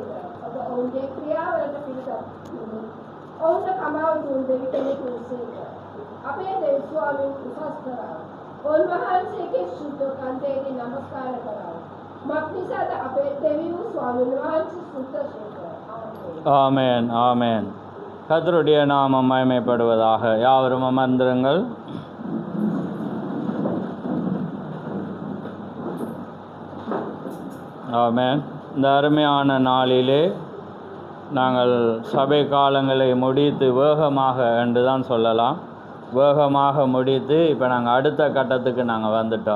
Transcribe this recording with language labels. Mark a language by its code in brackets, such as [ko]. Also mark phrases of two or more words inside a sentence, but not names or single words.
[si] ඔබ ඔහුගේ ක්‍රියාවලට පිළිගත් ඔහුට කමාව දුන් දෙවි කෙනෙකු වූසේක. අපේ දෙවි ස්වාමීන් උසස් කරා. උන්වහන්සේගේ සුද්ධ කන්දේදී නමස්කාර කරා. මක්නිසාද අපේ දෙවි වූ ස්වාමීන් වහන්සේ සුද්ධසේක. [ta] ஆமென். ஆமென். கர்த்தருடைய நாமம் மகிமைப்படுவதாக. யாவரும் அமர்ந்திருங்கள். ஆமென். இந்த அருமையான நாளிலே நாங்கள் சபை காலங்களை முடித்து வேகமாக என்று தான் சொல்லலாம், வேகமாக முடித்து இப்போ நாங்கள் அடுத்த கட்டத்துக்கு நாங்கள் வந்துட்டோம்.